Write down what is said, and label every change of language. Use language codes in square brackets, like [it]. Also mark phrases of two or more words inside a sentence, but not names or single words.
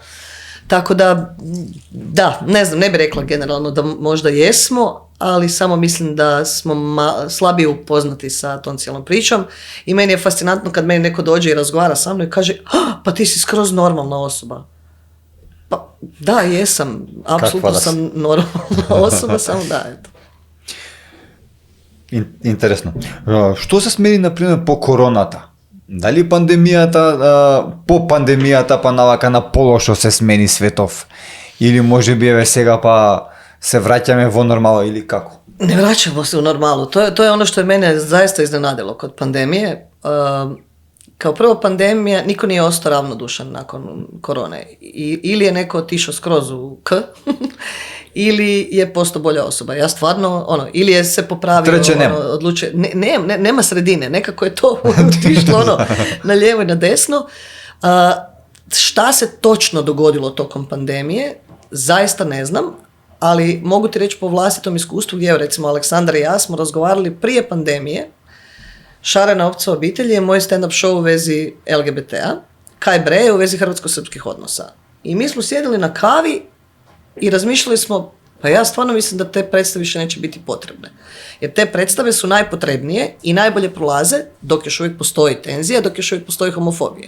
[hr] Tako da, ne znam, ne bih rekla generalno da možda jesmo, ali samo mislim da smo slabije upoznati sa tom cijelom pričom i meni je fascinantno kad meni neko dođe i razgovara sa mnom i kaže pa ti si skroz normalna osoba. Pa da, jesam, apsolutno sam normalna osoba, samo da, eto. [mk] Интересно. Што се смени, например, по короната? Дали по пандемијата па навака на полошо се смени светов? Или може би сега па се враќаме во нормала или како? [hr] Ne vraćamo se u normalu. To je ono što je mene zaista iznenadilo kod pandemije. Kao prvo, pandemija, niko nije ostao ravnodušan nakon korone. Ili je neko otišao skroz u K, ili je postao bolja osoba. Ja stvarno, ili je se popravio, odlučio. Nema sredine, nekako je to otišlo na lijevo i na desno. Šta se točno dogodilo tokom pandemije, zaista ne znam, ali mogu ti reći po vlastitom iskustvu gdje, recimo, Aleksandar i ja smo razgovarali prije pandemije. Šarena opca obitelji je moj stand-up show u vezi LGBT-a, Kaj bre je u vezi hrvatsko-srpskih odnosa. I mi smo sjedili na kavi i razmišljali smo, pa ja stvarno mislim da te predstave više neće biti potrebne. Jer te predstave su najpotrebnije i najbolje prolaze dok još uvijek postoji tenzija, dok još uvijek postoji homofobija.